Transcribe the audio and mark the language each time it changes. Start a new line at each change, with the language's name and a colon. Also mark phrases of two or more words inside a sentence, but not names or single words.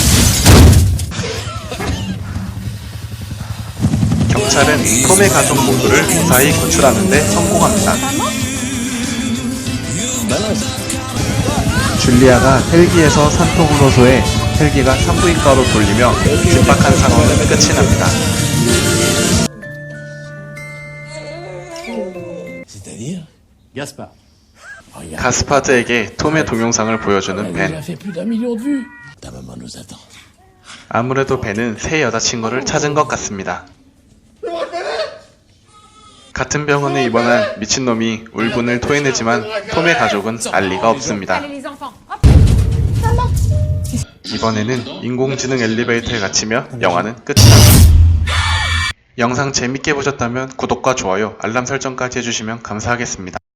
Korean: 경찰은 톰의 가족 모두를 무사히 구출하는 데 성공합니다. 줄리아가 헬기에서 산토브로소에 헬기가 산부인과로 돌리며 긴박한 상황은 끝이 납니다.
French: C'est-à-dire? Gaspard.
Korean: 가스파드에게 톰의 동영상을 보여주는
French: Elle a 벤. fait plus d'1 million de vues. Ta maman nous attend.
Korean: 아무래도 벤은 새 여자친구를 찾은 것 같습니다. 같은 병원에 입원한 미친놈이 울분을 토해내지만 톰의 가족은 알 리가 없습니다.
French: Allez les enfants. Hop. Maman.
Korean: 이번에는 인공지능 엘리베이터에 갇히며 영화는 끝이 납니다. 영상 재밌게 보셨다면 구독과 좋아요, 알람 설정까지 해주시면 감사하겠습니다.